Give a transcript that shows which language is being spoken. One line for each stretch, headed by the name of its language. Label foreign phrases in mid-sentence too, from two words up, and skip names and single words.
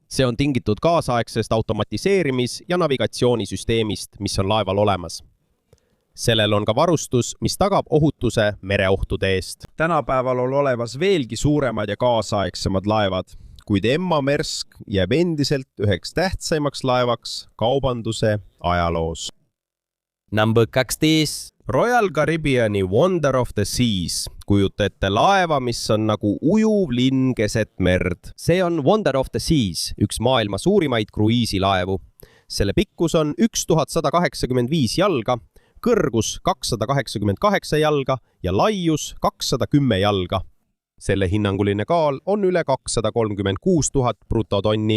Estonian: See on tingitud kaasaegsest automatiseerimis- ja navigatsioonisüsteemist, mis on laeval olemas. Sellel on ka varustus, mis tagab ohutuse mereohtude eest. Tänapäeval on olemas veelgi suuremad ja kaasaegsemad laevad, kuid Emma Mersk jääb endiselt üheks tähtsaimaks laevaks kaubanduse ajaloos. Number 12. Royal Caribbeani Wonder of the Seas. Kujuta ette laeva, mis on nagu ujuv linn keset merd. See on Wonder of the Seas, üks maailma suurimaid kruiisilaevu. Selle pikkus on 1185 jalga, kõrgus 288 jalga ja laius 210 jalga. Selle hinnanguline kaal on üle 236 000 brutotonni.